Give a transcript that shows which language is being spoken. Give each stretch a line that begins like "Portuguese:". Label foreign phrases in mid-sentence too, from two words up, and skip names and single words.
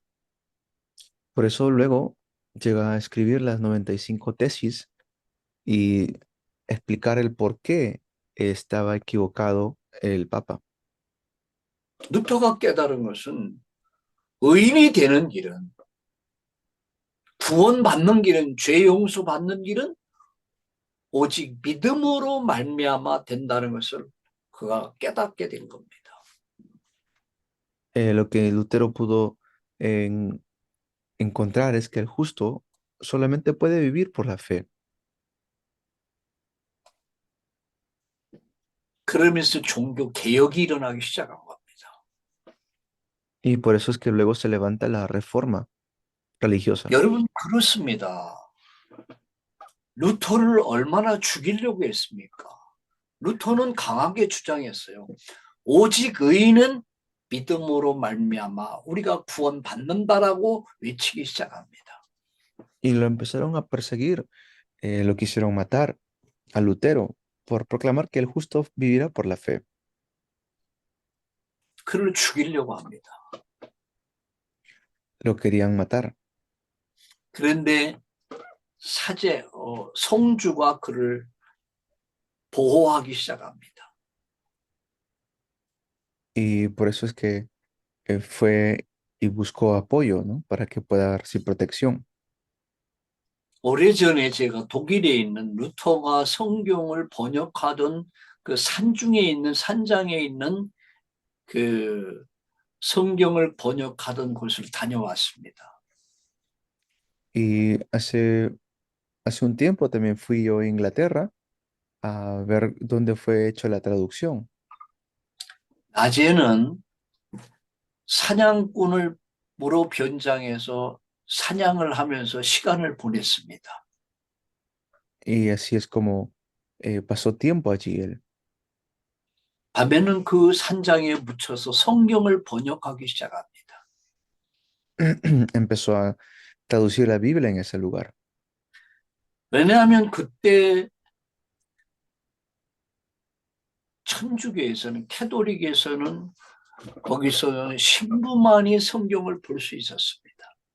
Spanish: Por eso luego llega a escribir las 95 tesis y explicar el por qué estaba equivocado el Papa.
Korean: 루터가 깨달은 것은 의인이 되는 길은 구원받는 길은, 죄 용서 받는 길은 오직 믿음으로 말미암아 된다는 것을 그가 깨닫게 된 겁니다.
Spanish: Lo que Lutero pudo en- encontrar es que el justo solamente puede vivir por la fe.
Korean: 그러면서 종교 개혁이 일어나기 시작한 겁니다.
Spanish: Y por eso es que luego se levanta la reforma religiosa.
Korean: 여러분, 그렇습니다. 루터를 얼마나 죽이려고 했습니까? 루터는 강하게 주장했어요. 오직 의인은 믿음으로 말미암아 우리가 구원받는다라고 외치기 시작합니다.
Spanish: Y lo empezaron a perseguir, lo quisieron matar a Lutero por proclamar que el justo vivirá por la fe.
Korean: 그를 죽이려고 합니다.
Spanish: Lo querían matar.
Korean: 그런데 성주가 그를 보호하기 시작합니다.
Spanish: Y por eso es que fue y buscó apoyo, ¿no? Para que pueda recibir protección.
Korean: 오래전에 제가 독일에 있는 루터가 성경을 번역하던 그 산중에 있는 산장에 있는 그 성경을 번역하던 곳을 다녀왔습니다.
Spanish: Y hace un tiempo también fui yo a Inglaterra a ver dónde fue hecho la traducción.
Korean: 낮에는 사냥꾼을 무로 변장해서 사냥을 하면서 시간을 보냈습니다.
Spanish: Y así es como pasó tiempo allí él.
Korean: 밤에는 그 산장에 묻혀서 성경을 번역하기 시작합니다.
Spanish: Empezó a traducir la Biblia en ese lugar.
Korean: 왜냐하면 그때 천주교에서는, 캐톨릭에서는 거기서 신부만이 성경을 볼 수 있었습니다.